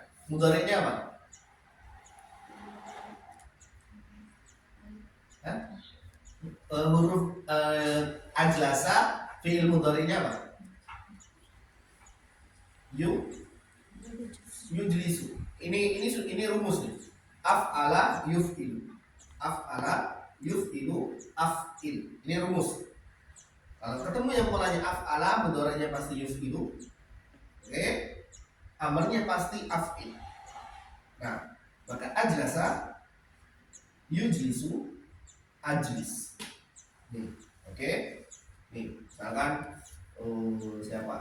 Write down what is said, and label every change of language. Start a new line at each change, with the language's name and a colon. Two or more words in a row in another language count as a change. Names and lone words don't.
Indonesian: Mudhari'nya apa? Hah? Ajlasa fi'il mudhari'nya apa? Yujlisu. Ini rumus nih.
Arabic: Af'ala yuf'ilu. Af'ala yuf'ilu af'il.
Indonesian: Ini rumus. Kalau ketemu yang polanya af'ala, mudhari'nya pasti yuf'ilu. Oke. Amarnya pasti af'il. Nah, maka
Arabic: أجلس يجلس أجلس.
Indonesian: Nih, oke. Nih, misalkan siapa?